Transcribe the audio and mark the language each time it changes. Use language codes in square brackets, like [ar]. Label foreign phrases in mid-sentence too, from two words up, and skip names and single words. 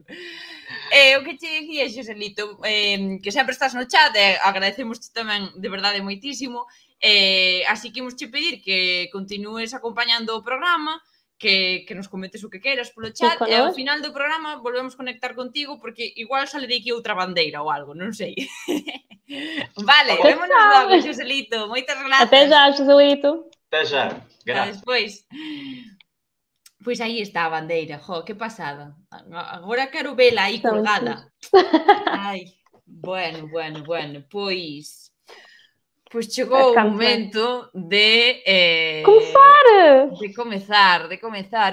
[gl] O que che dicía, Xoselito, que sempre estás no chat, agradecemos tamén de verdade moitísimo, así que imos che pedir que continúes acompañando o programa, que nos comentes o que queiras polo chat, e ao final do programa volvemos conectar contigo, porque igual [es] sale de aquí [gl] outra bandeira ou algo, non sei. Vale, vémonos logo, Xoselito, moitas grazas. [pt] Até já, Joselito. Até já, [gl] A [pt] graças. [gl] despois. Pois aí está a bandeira, jo, que pasada. Agora quero vela aí colgada. Ai, bueno, pois chegou o momento de comezar.